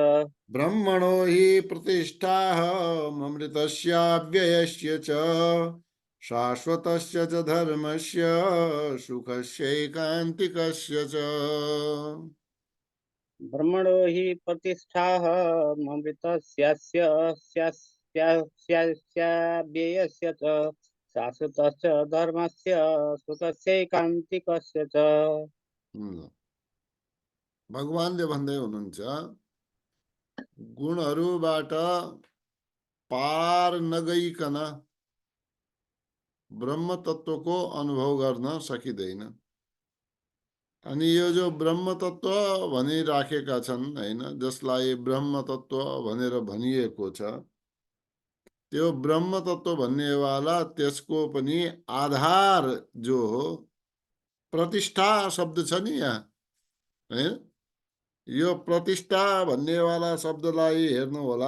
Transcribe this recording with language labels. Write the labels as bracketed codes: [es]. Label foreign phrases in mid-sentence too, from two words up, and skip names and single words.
[sa] ब्रह्मणो हि प्रतिष्ठाः ममृतस्याव्ययस्य च शाश्वतस्य च धर्मस्य सुखस्यैकान्तिकस्य च। ब्रह्मणो हि प्रतिष्ठाः ममृतस्याव्ययस्य च शाश्वतस्य धर्मस्य सुखस्यैकान्तिकस्य च। [ne] भगवानले भन्दै हुनुहुन्छ, गुणहरूबाट पार नगइकन ब्रह्म तत्वको अनुभव गर्न सकिँदैन। अनि यो जो ब्रह्म तत्व भनिराखेका छन् हैन, जसलाई ब्रह्म तत्व भनेर भनिएको छ, त्यो ब्रह्म तत्व भन्नेवाला त्यसको पनि आधार जो हो, प्रतिष्ठा शब्द छ नि यहाँ हैन, यो प्रतिष्ठा भन्नेवाला शब्दलाई हेर्नु होला।